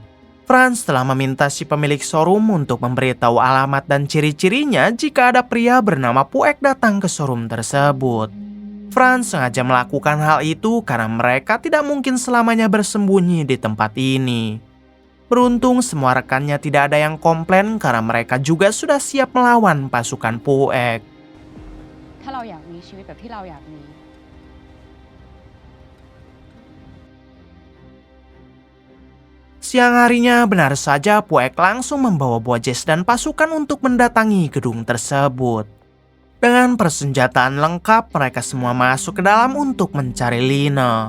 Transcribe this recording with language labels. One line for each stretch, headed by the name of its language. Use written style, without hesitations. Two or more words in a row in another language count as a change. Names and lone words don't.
Indonesian: Franz telah meminta si pemilik showroom untuk memberitahu alamat dan ciri-cirinya jika ada pria bernama Puek datang ke showroom tersebut. Franz sengaja melakukan hal itu karena mereka tidak mungkin selamanya bersembunyi di tempat ini. Beruntung semua rekannya tidak ada yang komplain karena mereka juga sudah siap melawan pasukan Puek.
Thai: ถ้าเราอยากมีชีวิตแบบที่เราอยากมี
Indonesian: Siang harinya benar saja Puek langsung membawa Bojes dan pasukan untuk mendatangi gedung tersebut. Dengan persenjataan lengkap mereka semua masuk ke dalam untuk mencari Lina.